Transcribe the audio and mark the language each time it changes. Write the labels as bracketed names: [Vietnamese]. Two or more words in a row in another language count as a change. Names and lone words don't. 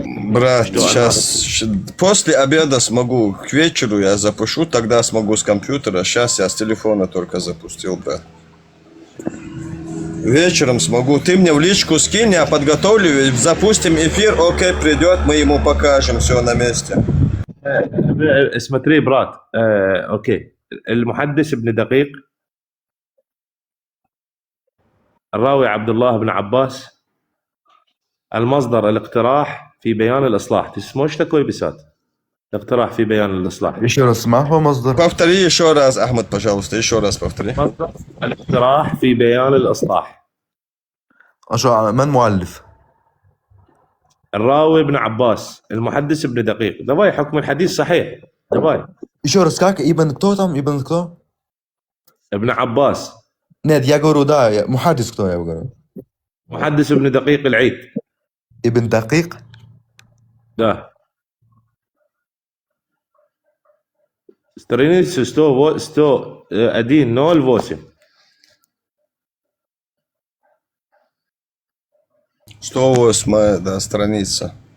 [Russian] Брат, сейчас после обеда смогу, к вечеру я запишу, тогда смогу с компьютера. Сейчас я с телефона только запустил, брат. Вечером смогу. Ты мне в личку скинь, я подготовлю, запустим эфир, окей, придет, мы ему покажем, все на месте. Смотри, брат, окей. [Arabic] المحدث ابن دقيق الراوي عبد الله بن عباس المصدر الاقتراح في بيان الإصلاح. [Russian] Ты сможешь такой писать? [Arabic] اقتراح في بيان الإصلاح. [Russian] Еще раз, [Arabic] ما هو مصدر. [Russian] Повтори еще раз, Ахмед, пожалуйста, еще раз повтори. [Arabic] الاقتراح في بيان الإصلاح. شو من مؤلف؟ الراوي ابن عباس المحدث ابن دقيق. давай حكم الحديث صحيح. [Russian] давай. Еще раз, как? Ибн кто там? Ибн кто? [Arabic] ابن عباس. [Russian] Нет, я говорю, да, мухаддис кто, я говорю. [Arabic] محدث ابن دقيق العيد. [Russian] Ибн Дакик? Да. Страница 101.08. 108, да, страница.